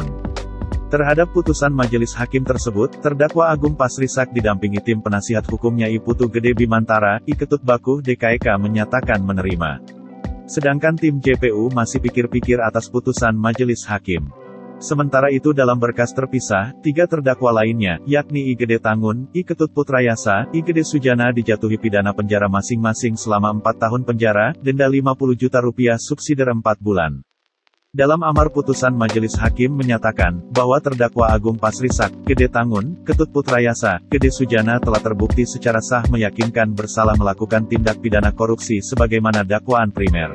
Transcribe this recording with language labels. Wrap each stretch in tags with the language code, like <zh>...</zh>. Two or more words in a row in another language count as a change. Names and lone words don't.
<id>Terhadap putusan Majelis Hakim tersebut, terdakwa Agung Pasrisak didampingi tim penasihat hukumnya I Putu Gede Bimantara, I Ketut Bakuh DKK menyatakan menerima. Sedangkan tim JPU masih pikir-pikir atas putusan Majelis Hakim. Sementara itu dalam berkas terpisah, 3 terdakwa lainnya, yakni I Gede Tangun, I Ketut Putrayasa, I Gede Sujana dijatuhi pidana penjara masing-masing selama 4 tahun penjara, denda 50 juta rupiah subsidiar 4 bulan. Dalam amar putusan Majelis Hakim menyatakan, bahwa terdakwa Agung Pasrisak, Gede Tangun, Ketut Putrayasa, Gede Sujana telah terbukti secara sah meyakinkan bersalah melakukan tindak pidana korupsi sebagaimana dakwaan primer.</id>